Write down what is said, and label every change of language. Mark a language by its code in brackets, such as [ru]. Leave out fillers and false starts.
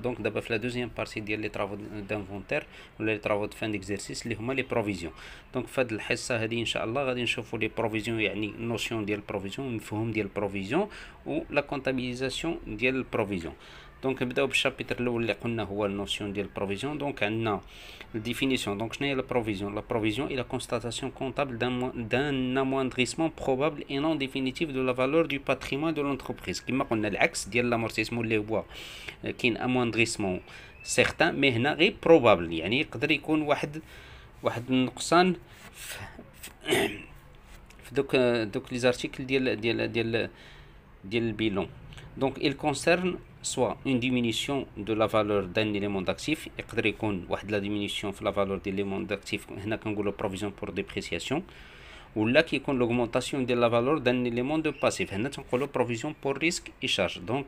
[ar] دابا في لا دوزيام بارتي ديال لي طرافو دانفونتير ولا لي طرافو دو فان ديكزارسيس اللي هما لي بروفيزيون. في هاد الحصة هادي ان شاء الله غادي نشوفوا لي بروفيزيون، يعني نوسيون ديال البروفيزيون، المفهوم ديال البروفيزيون و لا كونطابيليزاسيون ديال البروفيزيون. نبداو بالشابيتر الاول اللي قلنا هو النوسيون ديال البروفيزيون. عندنا الديفينيسيون. شنو هي لا بروفيزيون؟ [fr] لا بروفيزيون est la constatation comptable d'un amoindrissement probable et non définitif de la valeur du patrimoine de l'entreprise. [ar] كما قلنا العكس ديال لامورتيسمون اللي هو كاين اموندريسمون سيغتان، مي هنا غير بروبابل، يعني يقدر يكون واحد النقصان في دوك لي زارتيكل ديال البيلون. [fr] Il concerne soit une diminution de la valeur d'un élément d'actif. [ar] يقدر يكون واحد لا [fr] diminution في la valeur de l'élément d'actif، [ar] هنا كنقولوا [fr] provision pour dépréciation، ولا كيكون l'augmentation de la valeur d'un élément de passif، [ar] هنا تنقولوا [fr] provision pour risque et charge.